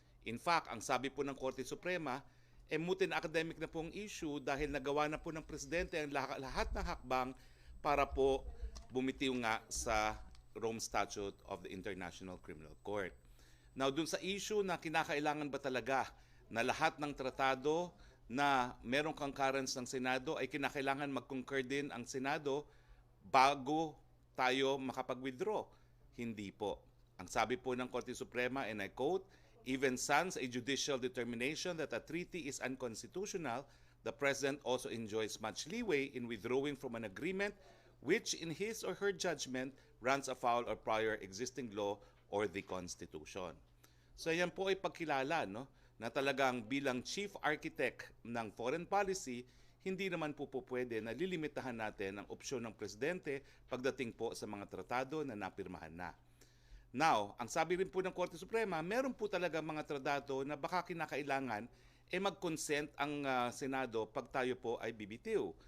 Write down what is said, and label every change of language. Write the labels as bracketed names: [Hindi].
[Filipino] In fact, ang sabi po ng Korte Suprema, [English] moot and academic [Filipino] na pong issue dahil nagawa na po ng Presidente ang lahat ng hakbang para po bumitiw nga sa Rome Statute of the International Criminal Court. Now, dun sa issue na kinakailangan ba talaga na lahat ng tratado na merong concurrence ng Senado ay kinakailangan mag-concur din ang Senado bago tayo makapag-withdraw? Hindi po. Ang sabi po ng Korte Suprema, [English] and I quote, "Even sans a judicial determination that a treaty is unconstitutional, the President also enjoys much leeway in withdrawing from an agreement which in his or her judgment runs afoul of prior existing law or the Constitution." [Filipino] So yan po ay pagkilala, no, na talagang bilang chief architect ng foreign policy, hindi naman po pwede na lilimitahan natin ang opsyon ng Presidente pagdating po sa mga tratado na napirmahan na. Now, ang sabi rin po ng Korte Suprema, meron po talaga mga tratado na baka kinakailangan mag-consent ang Senado pag tayo po ay bibitiw.